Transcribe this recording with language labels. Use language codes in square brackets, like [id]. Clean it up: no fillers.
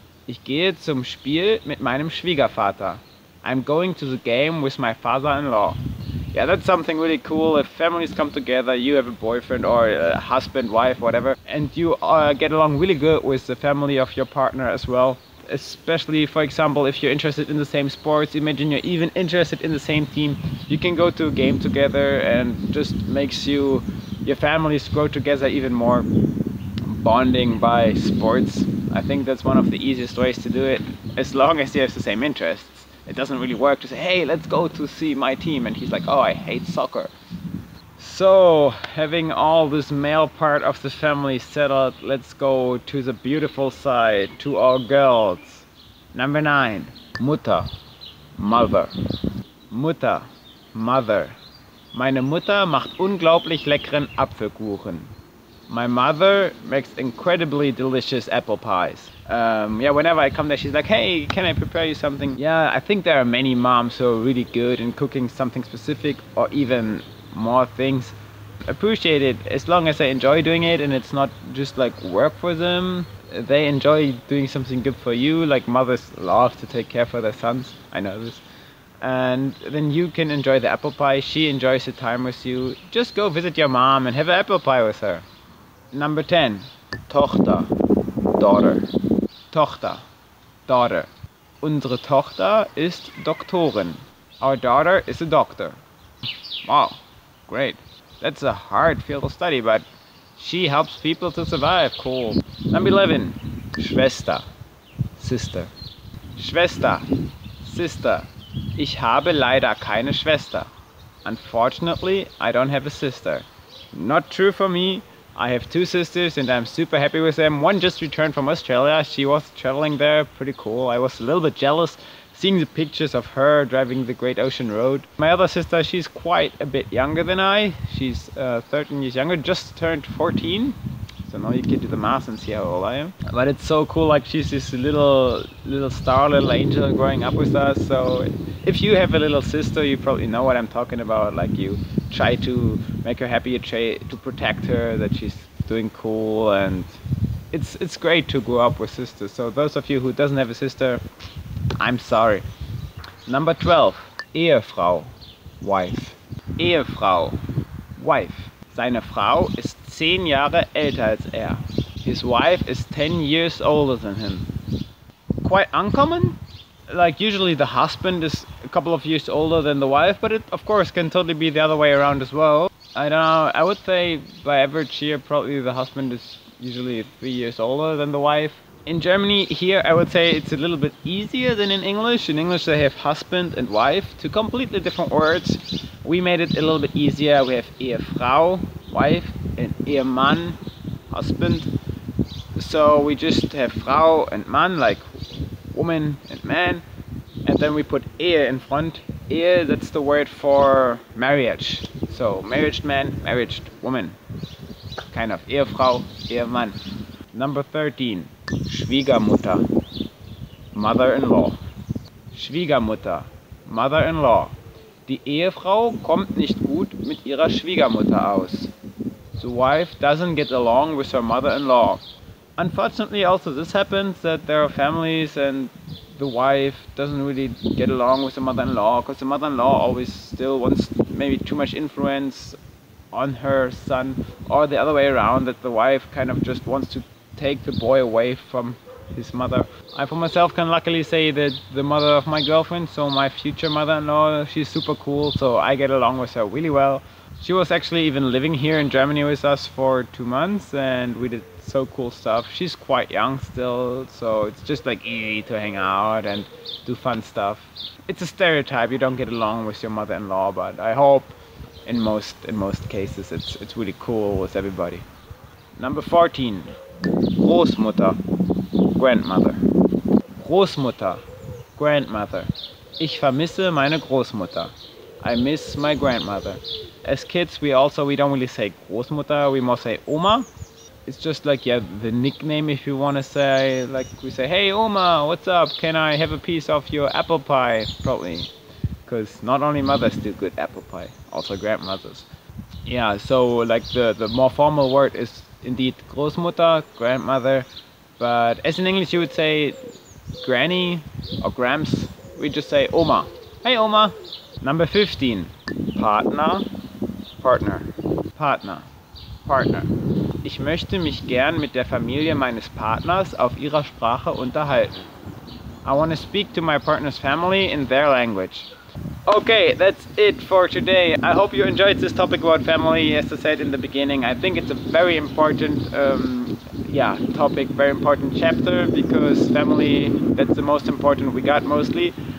[de] Ich gehe zum Spiel mit meinem Schwiegervater. [en] I'm going to the game with my father-in-law. Yeah, that's something really cool. If families come together, you have a boyfriend or a husband, wife, whatever, and you get along really good with the family of your partner as well. Especially, for example, if you're interested in the same sports, imagine you're even interested in the same team, you can go to a game together and just makes your families grow together even more. Bonding by sports, I think that's one of the easiest ways to do it, as long as you have the same interests. It doesn't really work to say, hey, let's go to see my team, and he's like, oh, I hate soccer. So, having all this male part of the family settled, let's go to the beautiful side, to our girls. Number 9, Mutter, mother. Mutter, mother. [de] Meine Mutter macht unglaublich leckeren Apfelkuchen. [en] My mother makes incredibly delicious apple pies. Yeah, whenever I come there, she's like, hey, can I prepare you something? Yeah, I think there are many moms who are really good in cooking something specific or even more things. Appreciate it as long as they enjoy doing it and it's not just like work for them. They enjoy doing something good for you, like mothers love to take care for their sons. I know this. And then you can enjoy the apple pie. She enjoys the time with you. Just go visit your mom and have an apple pie with her. Number 10, Tochter, daughter. Tochter, daughter. [de] Unsere Tochter ist Doktorin. [en] Our daughter is a doctor. Wow, great. That's a hard field of study, but she helps people to survive. Cool. Number 11, Schwester, sister. Schwester, sister. [de] Ich habe leider keine Schwester. [en] Unfortunately, I don't have a sister. Not true for me. I have 2 sisters and I'm super happy with them. One just returned from Australia. She was traveling there, pretty cool. I was a little bit jealous seeing the pictures of her driving the Great Ocean Road. My other sister, she's quite a bit younger than I. She's 13 years younger, just turned 14. So now you can do the math and see how old I am. But it's so cool, like she's this little star, little angel growing up with us. So if you have a little sister, you probably know what I'm talking about. Like you try to make her happy, you try to protect her, that she's doing cool, and it's great to grow up with sisters. So those of you who doesn't have a sister, I'm sorry. Number 12, Ehefrau, wife. Ehefrau, wife. [de] Seine Frau ist 10 Jahre älter als er. [en] His wife is 10 years older than him. Quite uncommon. Like usually the husband is a couple of years older than the wife, but it of course can totally be the other way around as well. I don't know, I would say by average here probably the husband is usually 3 years older than the wife. In Germany here I would say it's a little bit easier than in English. In English they have husband and wife, two completely different words. We made it a little bit easier. We have Ehefrau, wife, and Ehemann, husband. So we just have Frau and Mann, like woman and man, and then we put Ehe in front. Ehe, that's the word for marriage. So married man, married woman. Kind of Ehefrau, Ehemann. Number 13, Schwiegermutter, mother-in-law. [de] Schwiegermutter, mother-in-law. Die Ehefrau kommt nicht gut mit ihrer Schwiegermutter aus. [en] The wife doesn't get along with her mother-in-law. Unfortunately also this happens, that there are families and the wife doesn't really get along with the mother-in-law because the mother-in-law always still wants maybe too much influence on her son, or the other way around, that the wife kind of just wants to take the boy away from his mother. I for myself can luckily say that the mother of my girlfriend, so my future mother-in-law, she's super cool, so I get along with her really well. She was actually even living here in Germany with us for 2 months and we did so cool stuff. She's quite young still, so it's just like easy to hang out and do fun stuff. It's a stereotype, you don't get along with your mother-in-law, but I hope in most cases it's really cool with everybody. Number 14, Großmutter, grandmother. Großmutter, grandmother. [de] Ich vermisse meine Großmutter. [en] I miss my grandmother. As kids we don't really say Großmutter, we more say Oma. it's just like, yeah, the nickname, if you want to say. Like we say, hey Oma, what's up? Can I have a piece of your apple pie? Probably, because not only mothers do good apple pie, also grandmothers. Yeah, so like the more formal word is indeed Großmutter, grandmother, but as in English you would say granny or grams. We just say Oma. Hey Oma. Number 15. Partner, Partner, Partner, Partner. [de] Ich möchte mich gern mit der Familie meines Partners auf ihrer Sprache unterhalten. [en] I want to speak to my partner's family in their language. Okay, that's it for today. I hope you enjoyed this topic about family. As I said in the beginning, I think it's a very important topic, very important chapter, because family, that's the most important we got mostly.